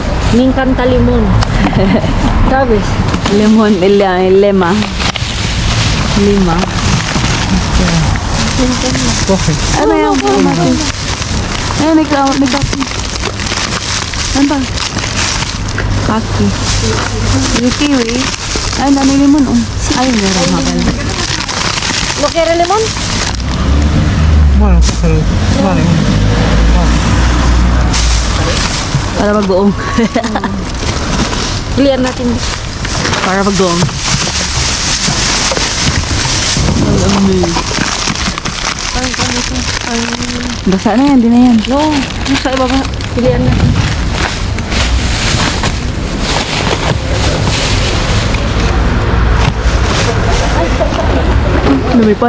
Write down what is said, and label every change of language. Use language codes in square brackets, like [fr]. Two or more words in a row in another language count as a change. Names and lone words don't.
[es] Me encanta limon. ¿Sabes? Lemon, lema. Lima. Coge. [tl] Ano yan? Ayun, may kaki. Ano ba? Kaki. Yung kiwi. Ayun, dami limon. Ayun, meron makal. [es] ¿No quiere limón? Bueno, cógelo. Vale. [tl] Para magbuong. Clear natin. Para magbuong. Basa na yan, di na yan. No, yung sa ibaba. Clear natin. Lumipad.